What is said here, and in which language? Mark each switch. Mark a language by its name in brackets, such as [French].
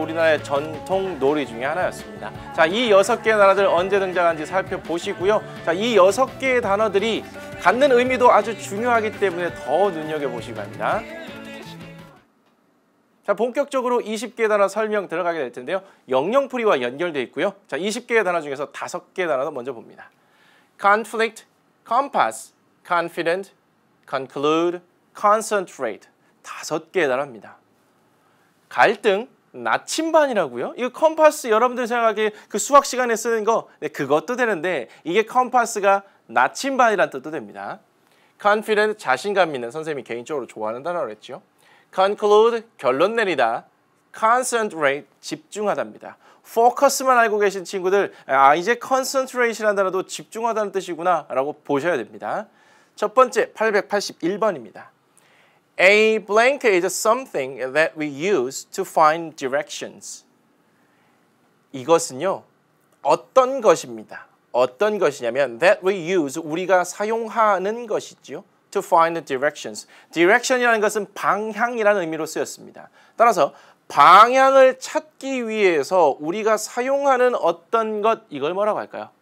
[Korean] 우리나라의 전통 놀이 중에 하나였습니다. 자, 이 6개의 단어들 언제 등장한지 살펴보시고요. 자, 이 6개의 단어들이 갖는 의미도 아주 중요하기 때문에 더 눈여겨보시기 바랍니다. 자, 본격적으로 20개의 단어 설명 들어가게 될 텐데요. 영영풀이와 연결되어 있고요. 자, 20개의 단어 중에서 5개의 단어 먼저 봅니다. [English] conflict, compass, confident, conclude, concentrate [Korean] 5개의 단어입니다. 갈등, 나침반이라고요? 이거 컴파스 여러분들 생각하기에 그 수학 시간에 쓰는 거 그것도 되는데 이게 컴파스가 나침반이란 뜻도 됩니다. confident, 자신감 있는 선생님이 개인적으로 좋아하는 단어로 했죠. conclude, 결론 내리다. concentrate, 집중하다입니다. focus만 알고 계신 친구들 이제 concentrate라는 단어도 집중하다는 뜻이구나 라고 보셔야 됩니다. 첫 번째 881번입니다. [English] A blank is something that we use to find directions. [Korean] 이것은요, 어떤 것입니다. 어떤 것이냐면 [English] that we use, [Korean] 우리가 사용하는 것이죠. [English] to find directions. [Korean] direction이라는 것은 방향이라는 의미로 쓰였습니다. 따라서 방향을 찾기 위해서 우리가 사용하는 어떤 것, 이걸 뭐라고 할까요?